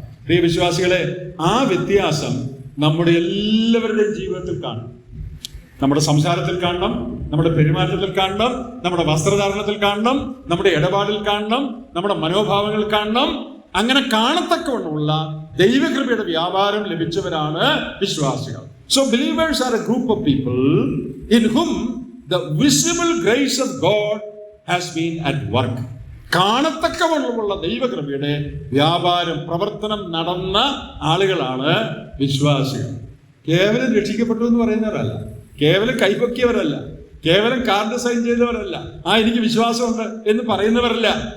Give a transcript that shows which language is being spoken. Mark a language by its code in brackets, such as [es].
[ml] പ്രിയ വിശ്വാസികളെ, ആ വ്യത്യാസം നമ്മുടെ എല്ലാവരുടെയും ജീവിതത്തിൽ കാണും. നമ്മുടെ സംസാരത്തിൽ കാണണം, നമ്മുടെ പെരുമാറ്റത്തിൽ കാണണം, നമ്മുടെ വസ്ത്രധാരണത്തിൽ കാണണം, നമ്മുടെ ഇടപാടിൽ കാണണം, നമ്മുടെ മനോഭാവങ്ങൾ കാണണം. അങ്ങനെ കാണത്തക്കവണ്ണമുള്ള ദൈവകൃപയുടെ വ്യാപാരം ലഭിച്ചവരാണ് വിശ്വാസികൾ. [en] So believers are a group of people in whom the visible grace of God has been at work. [ml] കാണത്തക്കവണ്ണമുള്ള ദൈവകൃപയുടെ വ്യാപാരം, പ്രവർത്തനം നടന്ന ആളുകളാണ് വിശ്വാസികൾ. കേവലം രക്ഷിക്കപ്പെട്ടു എന്ന് പറയുന്നവരല്ല, കേവലം കൈപൊക്കിയവരല്ല, കേവലം കാർഡ് സൈൻ ചെയ്തവരല്ല, എനിക്ക് വിശ്വാസമുണ്ട് എന്ന് പറയുന്നവരല്ല.